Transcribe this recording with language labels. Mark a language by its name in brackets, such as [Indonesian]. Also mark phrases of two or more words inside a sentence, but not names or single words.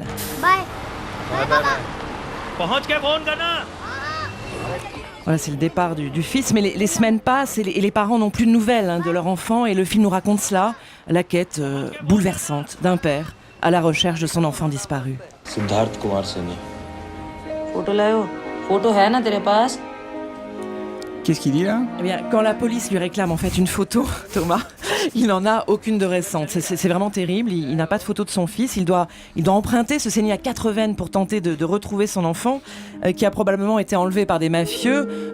[English] Bye. Bye, bye, bye. [French] Voilà, c'est le départ du fils, mais les semaines passent et les parents n'ont plus de nouvelles de leur enfant, et le film nous raconte cela, la quête bouleversante d'un père à la recherche de son enfant disparu. [Hindi] सिद्धार्थ कुमार सैनी फोटो लाओ फोटो है ना तेरे पास [French] Qu'est-ce qu'il dit là ? Eh bien, quand la police lui réclame en fait une photo, Thomas, il n'en a aucune de récente. C'est vraiment terrible. Il n'a pas de photo de son fils. Il doit emprunter, se saigner à 4 veines pour tenter de retrouver son enfant, qui a probablement été enlevé par des mafieux.